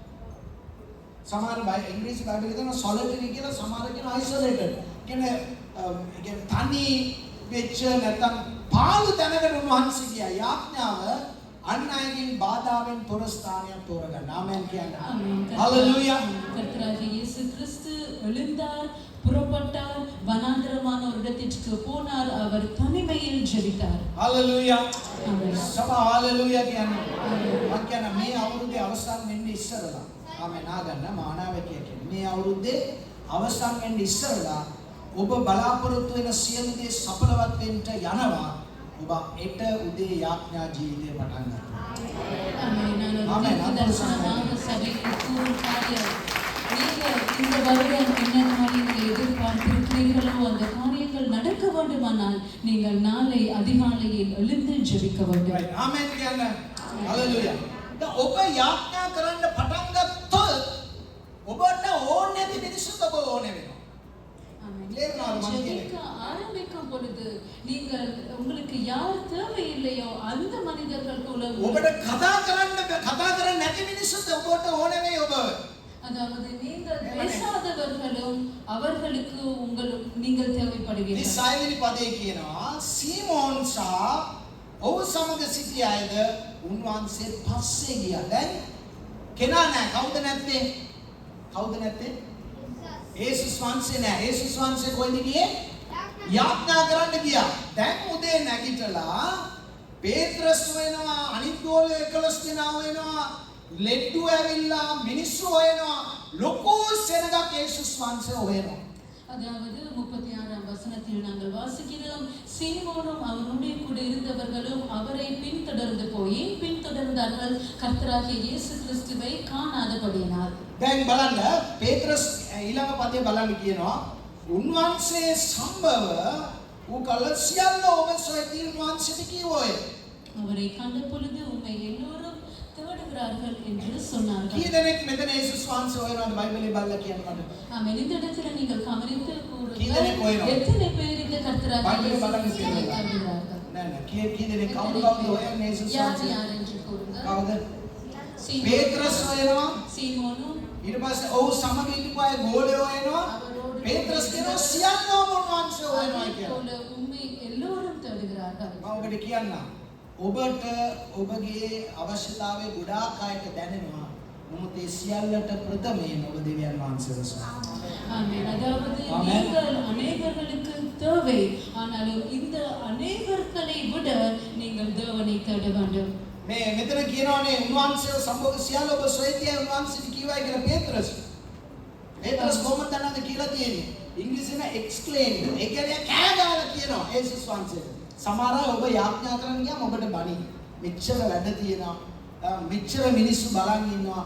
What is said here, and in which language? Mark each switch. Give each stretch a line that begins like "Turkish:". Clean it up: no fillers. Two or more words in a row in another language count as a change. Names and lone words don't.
Sinhala: සමහර ඉංග්‍රීසි බයිබලයේ තියෙනවා solitary කියලා, සමහර කියනවා isolated. කියන්නේ තනි වෙච්ච නැත්නම් පාළු තැනකට උන්වහන්සේ ගියා. යාඥාව අන් අයගෙන් බාධාවෙන් තොර ස්ථානයක් තෝරගන්න. ආමෙන් කියන්න. හalleluya.
Tamil: கர்த்தராகிய இயேசு கிறிஸ்து எழுந்தார், புறப்பட்டார், வனாந்தரமான ஒரு இடத்திற்கு போனார். அவர் தனிமையில் ஜெபித்தார்.
Sinhala: හalleluya. ආමේන්. සබා හalleluya කියන්නේ. මම කියන මේ අවුරුද්දේ අවසන් වෙන්නේ ඉස්සරලා. ආමෙන් ආගන්න මානවකය කියන්නේ. මේ අවුරුද්දේ අවසන් වෙන්නේ ඉස්සරලා ඔබ බලාපොරොත්තු වෙන සියලු දේ සඵලවත් වෙන්න යනවා. ඔබ එට උදේ යාඥා ජීවිතය පටන් ගන්නවා.
Tamil: ஆமென். நான் தரிசனமாக சபையில் கூறும் காரியம், நீங்கள் இந்த வருடம் என்ன காரியங்களை எதிர்பார்த்திருக்கிறீர்களோ அந்த காரியங்கள் நடக்க வேண்டுமானால் நீங்கள் நாளை அதிகாலையில் எழுந்து ஜெபிக்க வேண்டும்.
Sinhala: ආමෙන් කියන්න. හalleluya. දැන් ඔබ යාඥා කරන්න පටන් ගත්තොත් ඔබට ඕනේ නැති මිනිස්සුත් ඔබ ඕනේ වෙනවා.
Tamil: ஜெபிக்க ஆரம்பிக்கும் பொழுது நீங்கள் உங்களுக்கு யார் தேவையில்லையோ அந்த மனிதர்கள் கூட
Sinhala: ඔබට කතා කරන්න නැති මිනිස්සුත් ඔබට ඕනේ වෙයි ඔබ.
Tamil: அதாவது நீங்கள் பேசாதவர்களும் அவர்களுக்கு நீங்கள் தேவைப்படுவீர்கள்.
Sinhala: 36 වෙනි පදේ කියනවා සීමෝන් සහ ඔහු සමග සිටි අයද උන්වහන්සේ පස්සේ ගියා. දැන් කෙනා නැහැ. කවුද නැත්තේ? කවුද නැත්තේ? යේසුස් වහන්සේ නැහැ. යේසුස් වහන්සේ කොහෙද ගියේ? යාඥා කරන්න ගියා. දැන් උදේ නැගිටලා පේත්‍රස් වෙනවා, අනිත් ගෝලයේ 11 දෙනා වෙනවා, ලෙඩ්ඩු ඇවිල්ලා මිනිස්සු හොයනවා. ලොකු සෙනගක් යේසුස් වහන්සේ හොයනවා.
Tamil: அதாவது 36ஆம் வசனத்தில் நாங்கள் வாசிக்கிறோம், சீமோனும் அவனுடைய கூட இருந்தவர்களும் அவரை பின்தொடர்ந்து போய் பின்தொடர்ந்தார்கள், கர்த்தராகிய இயேசு கிறிஸ்துவை காணாதபடியினால்.
Sinhala: දැන් බලන්න පේත්‍රස් ඊළඟ පදේ බලන්න කියනවා උන්වහන්සේ සම්භව ඌ කල සියල්ල ඔබ සොයති උන්වහන්සේට කිව්වෝය.
Tamil: அவரை කඳ பொழுது உம்மை எல்லோரும் தேடுகிறார்கள் என்று சொன்னார்கள்.
Sinhala: කී දෙනෙක් මෙතන යේසුස් වහන්සේ හොයනවාද බයිබලේ බලලා කියන්න මට.
Tamil: ஆமென். இந்த இடத்துல நீங்கள் கவனித்து
Sinhala: කී දෙනෙක්
Tamil: கூறுங்கள்,
Sinhala: හොයනවා?
Tamil: எத்தனை பேர் இந்த கர்த்தராகிய பைபிளை இயேசு
Sinhala: බලන්න
Tamil: கிறிஸ்துவை
Sinhala: කියනවා.
Tamil: தேடுகிறார்கள்?
Sinhala: නෑ නෑ කී දෙනෙක් කවුද හොයන්නේ යේසුස්
Tamil: யார்
Sinhala: වහන්සේ?
Tamil: யார் என்று கூறுங்கள்.
Sinhala: කවුද?
Tamil: சீமோன்,
Sinhala: පේත්‍රස් හොයනවා.
Tamil: சீமோனும்
Sinhala: ඊට පස්සේ ඔහු සමග හිටපු අය ගෝලයෝ හොයනවා. පේත්‍රස් කියනවා සියල්ලම උන්වහන්සේ හොයනවා කියලා.
Tamil: போல உம்மை எல்லோரும் தேடுகிறார்கள்.
Sinhala: මම ඔබට කියන්නම් ඔබට ඔබගේ අවශ්‍යතාවය ගොඩාක් අයට දැනෙනවා. නමුත් ඒ සියල්ලට ප්‍රථමයෙන් ඔබ දෙවියන් වහන්සේව සොයනවා.
Tamil: ஆமென். அதாவது ஆமென். நீங்கள் அநேகர்களுக்கு தேவை, ஆனாலும் இந்த அநேகர்களை விட நீங்கள் தேவனை தேட வேண்டும்.
Sinhala: මේ මෙතන කියනවානේ උන්වහන්සේව සම්බෝධ සියල්ල ඔබ සොයතිය උන්වහන්සේට කිව්වයි කියලා පේත්‍රස්. පේත්‍රස් කොහොමද දන්නවද කියලා තියෙන්නේ. ඉංග්‍රීසියෙන් exclaimed. ඒ කියන්නේ කෑ ගාලා කියනවා යේසුස් වහන්සේට. සමහර අය ඔබ යාඥා කරන්න ගියාම ඔබට බණි. මෙච්චර වැඩ තියෙනවා. මෙච්චර මිනිස්සු බලන් ඉන්නවා.